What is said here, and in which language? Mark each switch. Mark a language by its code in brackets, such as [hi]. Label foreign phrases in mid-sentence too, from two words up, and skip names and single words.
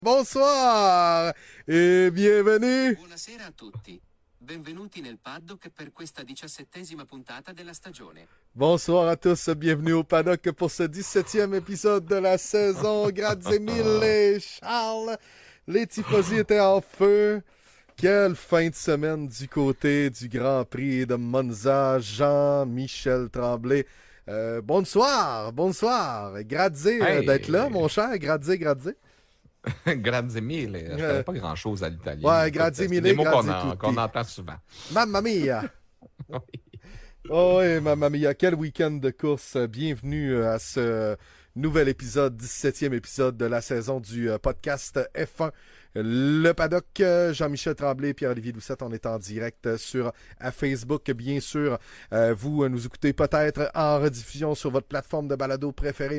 [fr] Bonsoir et bienvenue. [it] Buonasera a tutti. Benvenuti nel paddock per questa 17ª puntata della stagione. [fr] Bonsoir à tous, bienvenue au paddock pour ce 17e épisode de la saison. [it] Grazie mille, Charles. [fr] Les tifosi étaient en feu. Quelle fin de semaine du côté du Grand Prix de Monza, Jean-Michel Tremblay. Bonsoir. Grazie d'être là, Hey, mon cher. [it] Grazie. grazie mille. [fr] Je Euh, connais pas grand-chose à l'italien. ouais, Écoute, grazie c'est mille, des mots [it] grazie tutti. [fr] qu'on entend souvent. [it] Mamma mia. [fr] Oui. Oh oui, [it] mamma mia, [fr] quel week-end de course. Bienvenue à ce nouvel épisode, 17e épisode de la saison du podcast F1. Le paddock, Jean-Michel Tremblay, Pierre-Olivier Doucette, on est en direct sur Facebook, bien sûr. Vous nous écoutez peut-être en rediffusion sur votre plateforme de balado préférée.